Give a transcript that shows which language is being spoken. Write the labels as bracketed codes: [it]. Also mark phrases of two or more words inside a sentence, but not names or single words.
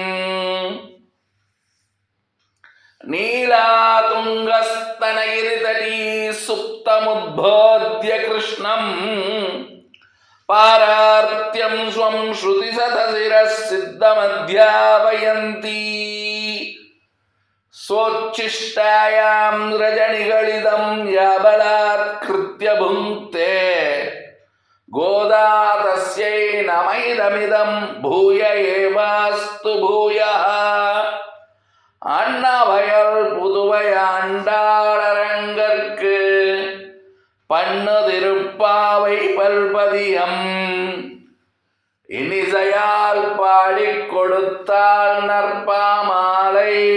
[sa] नीलातुङ्गस्तनगिरितटी सुप्तमुद्बोध्य कृष्णं पारार्त्यं स्वं श्रुतिशतशिरः सिद्धमध्यापयन्ती. स्वोच्छिष्टायां रजनिगलितं याबलात्कृत्य भुङ्क्ते. गोदा तस्यै नमैदमिदं भूय एवास्तु भूयः. [ta] அன்னவயல் புதுவை ஆண்டாளரங்கற்கு பண்ணு திருப்பாவை பல்பதியம். இனிசையால் பாடிக் கொடுத்தாள் நற்பாமாலை.